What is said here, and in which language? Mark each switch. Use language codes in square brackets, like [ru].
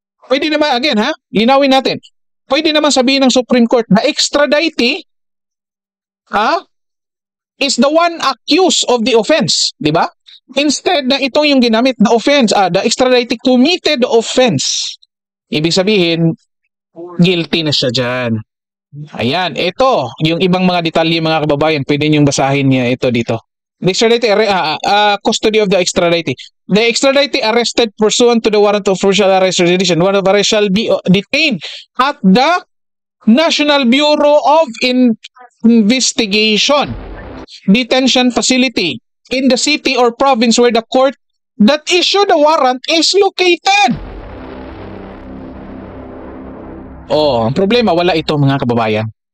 [tl] Pwede naman, again ha, linawin natin. Pwede naman sabihin ng Supreme Court, [en] the extraditee is the one accused of the offense, [tl] di ba? [en] Instead [tl] na ito yung ginamit na [en] offense, the extraditee committed the offense. [tl] Ibig sabihin, guilty na siya dyan. Ayan, ito, yung ibang mga detalye, mga kababayan, pwede niyong basahin niya ito dito. [en] The extraditee, custody of the extraditee. The extraditee arrested pursuant to the warrant of official arrest or extradition. Warrant of arrest shall be detained at the National Bureau of Investigation detention facility in the city or province where the court that issued the warrant is located. [tl] Oh, ang problema, wala ito, mga kababayan.